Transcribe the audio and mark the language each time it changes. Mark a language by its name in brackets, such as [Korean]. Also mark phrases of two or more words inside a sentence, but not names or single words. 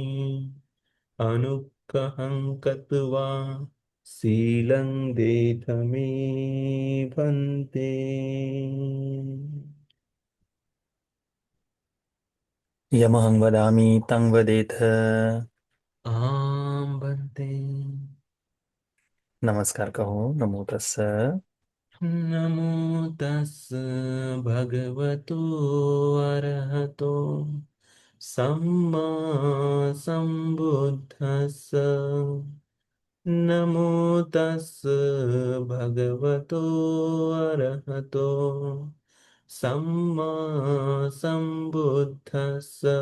[Pali] अनुग्रहं कृत्वा शीलं देथ मे भन्ते। यमहं वदामि तं वदेथ। आं भन्ते। [Hindi] नमस्कार कहो। [Pali] नमो तस्स। नमो तस् भगवतो अरहतो सम्मा सम्बुद्धस्स। नमो तस् भगवतो अरहतो सम्मा सम्बुद्धस्स।